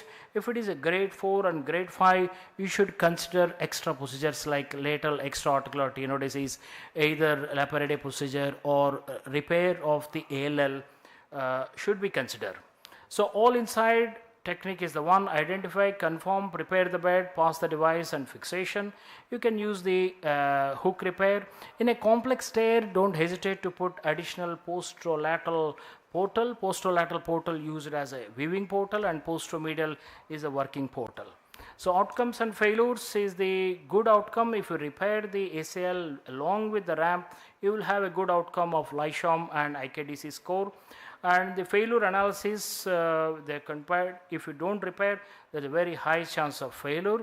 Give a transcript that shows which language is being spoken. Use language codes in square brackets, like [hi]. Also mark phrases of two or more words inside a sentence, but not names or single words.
[en] If it is a grade 4 and grade 5, you should consider extra procedures like lateral extraarticular tenodesis, either Laparidae procedure or repair of the ALL should be considered. So all inside technique is the one: identify, confirm, prepare the bed, pass the device, and fixation. You can use the hook repair. In a complex tear, don't hesitate to put additional posterolateral portal. Posterolateral portal used as a weaving portal, and posteromedial is a working portal. So outcomes and failures is the good outcome. If you repair the ACL along with the ramp, you will have a good outcome of LISHOM and IKDC score. And the failure analysis, they compared, if you don't repair, there's a very high chance of failure.